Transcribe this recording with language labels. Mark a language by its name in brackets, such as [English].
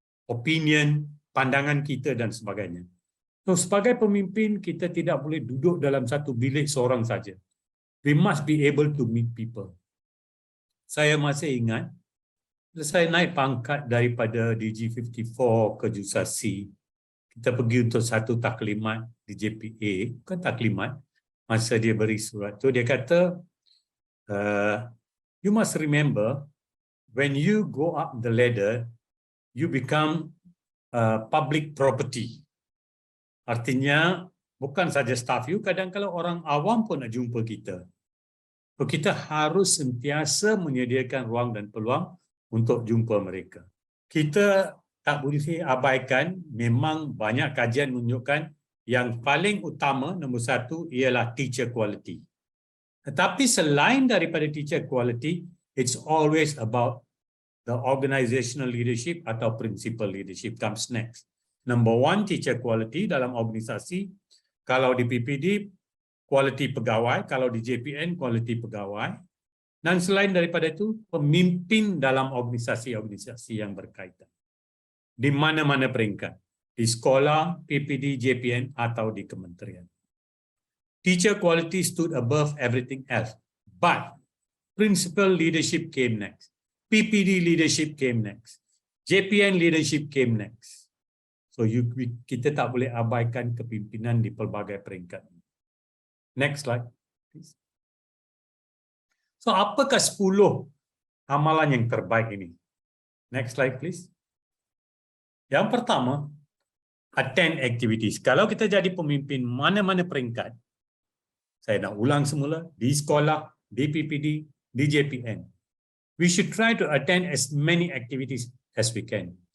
[Malay] opinion, pandangan kita dan sebagainya. So, sebagai pemimpin, kita tidak boleh duduk dalam satu bilik seorang saja. [English] We must be able to meet people. [Malay] Saya masih ingat, saya naik pangkat daripada DG54 ke Jusasi. Kita pergi untuk satu taklimat di JPA, bukan taklimat, masa dia beri surat tu, dia kata, [English] you must remember, when you go up the ladder, you become public property. [Malay] Artinya, bukan saja staff you, kadang kalau orang awam pun nak jumpa kita. So, kita harus sentiasa menyediakan ruang dan peluang untuk jumpa mereka. Kita tak boleh abaikan, memang banyak kajian menunjukkan yang paling utama, nombor satu, ialah teacher quality. Tetapi selain daripada [English] teacher quality, it's always about the organizational leadership atau principal leadership comes next. Number one, [Malay] teacher quality dalam organisasi. Kalau di PPD, quality pegawai. Kalau di JPN, quality pegawai. Dan selain daripada itu, pemimpin dalam organisasi-organisasi yang berkaitan. Di mana-mana peringkat. Di sekolah, PPD, JPN atau di kementerian. [English] Teacher quality stood above everything else. But principal leadership came next. PPD leadership came next. JPN leadership came next. [Malay] So kita tak boleh abaikan kepimpinan di pelbagai peringkat. [English] Next slide, please. [Malay] So apakah 10 amalan yang terbaik ini? [English] Next slide, please. [Malay] Yang pertama, [English] attend activities. [Malay] Kalau kita jadi pemimpin mana-mana peringkat, saya nak ulang semula, di sekolah, di PPD, di JPN. [English] We should try to attend as many activities as we can.